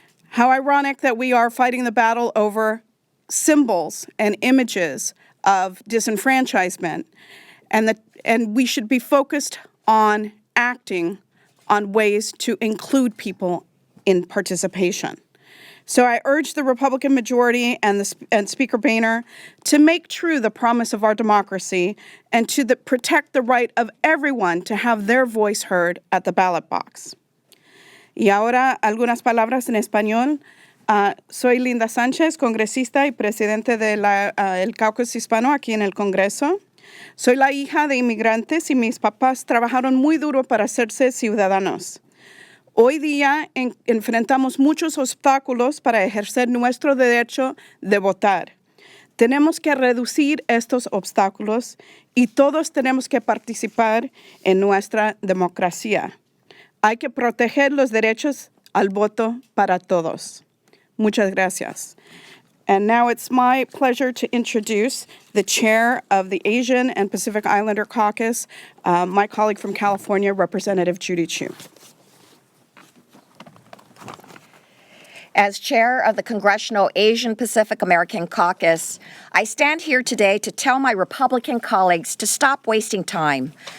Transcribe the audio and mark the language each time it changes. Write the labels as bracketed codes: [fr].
[en] How ironic that we are fighting the battle over symbols and images of disenfranchisement, and we should be focused on acting on ways to include people in participation. So I urge the Republican majority and Speaker Boehner to make true the promise of our democracy and to protect the right of everyone to have their voice heard at the ballot box. [es] Y ahora algunas palabras en español. Soy Linda Sánchez, congresista y presidente del Caucus hispano aquí en el Congreso. Soy la hija de inmigrantes y mis papás trabajaron muy duro para hacerse ciudadanos. Hoy día enfrentamos muchos obstáculos para ejercer nuestro derecho de votar. Tenemos que reducir estos obstáculos y todos tenemos que participar en nuestra democracia. Hay que proteger los derechos al voto para todos. Muchas gracias. [en] And now it's my pleasure to introduce the chair of the Asian and Pacific Islander Caucus, my colleague from California, Representative Judy Chu. As chair of the Congressional Asian Pacific American Caucus, I stand here today to tell my Republican colleagues to stop wasting time.